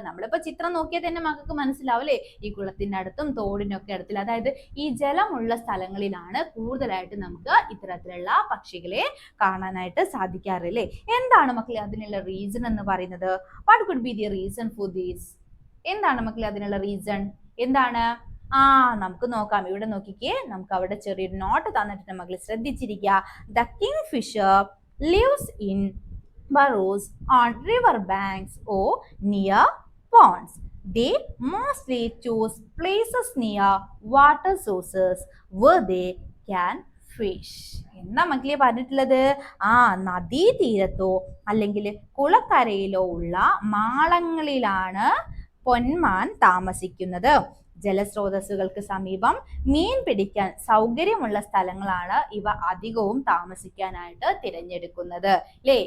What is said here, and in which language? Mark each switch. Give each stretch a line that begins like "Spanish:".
Malayalam: നമ്മളിപ്പോ ചിത്രം നോക്കിയാൽ തന്നെ മക്കൾക്ക് മനസ്സിലാവും അല്ലെ, ഈ കുളത്തിന്റെ അടുത്തും തോടിനൊക്കെ അടുത്തിൽ, അതായത് ഈ ജലമുള്ള സ്ഥലങ്ങളിലാണ് കൂടുതലായിട്ട് നമുക്ക് ഇത്തരത്തിലുള്ള പക്ഷികളെ കാണാനായിട്ട് സാധിക്കാറില്ലേ. എന്താണ് മക്കളെ അതിനുള്ള റീസൺ എന്ന് പറയുന്നത്?
English: What could be the reason for these?
Malayalam: എന്താണ് മക്കളെ അതിനുള്ള റീസൺ? എന്താണ്? നമുക്ക് നോക്കാം. ഇവിടെ നോക്കിക്കേ, നമുക്ക് അവിടെ ചെറിയൊരു നോട്ട് തന്നിട്ടുണ്ട് മക്കളെ, ശ്രദ്ധിച്ചിരിക്കുക.
English: The kingfisher lives in burrows on river banks or near ponds. They mostly choose places near water sources where they can fish.
Malayalam: എന്താ മക്കളെ പറഞ്ഞിട്ടുള്ളത്? നദീതീരത്തോ അല്ലെങ്കിൽ കുളക്കരയിലോ ഉള്ള മാളങ്ങളിലാണ് പൊന്മാൻ താമസിക്കുന്നത്. ജലസ്രോതസ്സുകൾക്ക് സമീപം മീൻ പിടിക്കാൻ സൗകര്യമുള്ള സ്ഥലങ്ങളാണ് ഇവ അധികവും താമസിക്കാനായിട്ട് തിരഞ്ഞെടുക്കുന്നത് അല്ലേ.